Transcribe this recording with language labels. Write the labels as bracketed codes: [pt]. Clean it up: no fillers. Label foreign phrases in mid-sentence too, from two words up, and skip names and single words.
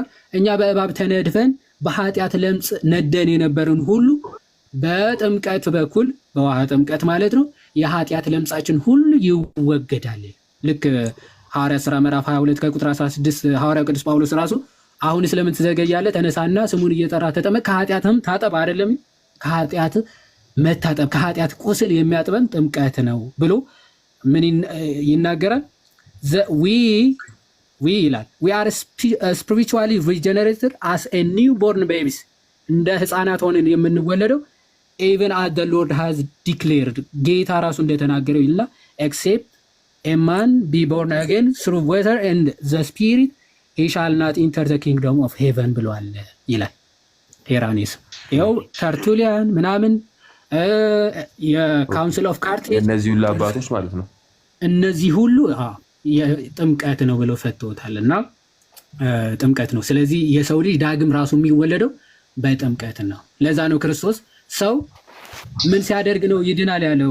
[am] እኛ በእባብ ተነድፈን በኃጢአት ለምጽ ነደን የነበርን ሁሉ በጥምቀት በኩል በውሃ ጥምቀት ማለት ነው የኃጢአት ለምጻችን ሁሉ ይወገዳል። ልክ ሐዋርያት ሥራ ምዕራፍ 22 ከቁጥር 16 ሐዋርያው ቅዱስ ጳውሎስ ራሱ አሁን ስለምን ትዘገያለህ? ተነሳና ስሙን እየጠራ ተጠመቅ፣ ከኃጢአትም ታጠብ አይደለም ከኃጢአት መታጠብ ከኃጢአት ቁስል የሚያጥበን ጥምቀት ነው ብሎ ምን ይናገራል? [en] ይላል we are spiritually regenerated as a newborn babies [am] እንደ ህፃናት ሆነን የምንወለደው [en] even as the Lord has declared [am] ጌታ ራሱ እንደተናገረው ይልና [en] except a man be born again through water and the spirit he shall not enter the kingdom of heaven [am] ብሏል ይላል ሄራኒስ። ይኸው ተርቱሊያን ምናምን የካውንስል ኦፍ ካርቴጅ እነዚህ ሁሉ አባቶች ማለት ነው። እነዚህ ሁሉ ጥምቀት ነው ብለው ፈተውታል። እና ጥምቀት ነው። ስለዚህ የሰው ልጅ ዳግም ራሱ የሚወለደው በጥምቀት ነው። ለዛ ነው ክርስቶስ ሰው ምን ሲያደርግ ነው ይድናል ያለው?